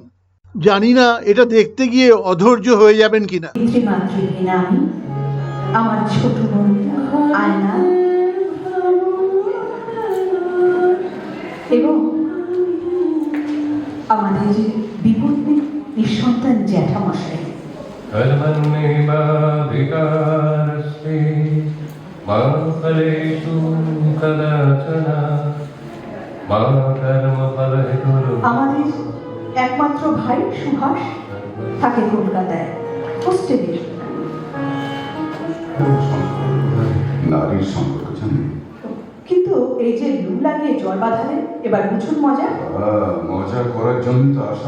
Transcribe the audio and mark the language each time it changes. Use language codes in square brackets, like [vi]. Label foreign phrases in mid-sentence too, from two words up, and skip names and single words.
[bn] জানি না এটা দেখতে গিয়ে অধৈর্য হয়ে যাবেন কিনা। পিতৃমাতৃহীন আমি, আমার ছোট বোন আয়না এবং আমাদের বিপদ নিঃসন্তান জ্যাঠামশাই। [sa] कर्मण्येवाधिकारस्ते मा फलेषु कदाचन मा कर्मफलहेतुर्भुः। [bn] আমাদের একমাত্র ভাই সুভাষ থাকে কলকাতায় হোস্টেলে। নারীর সম্পর্ক জানেন? কিন্তু এই যে লু লাগিয়ে জ্বর বাঁধালেন, এবার বুঝুন মজা। মজা করার জন্য তো আসা।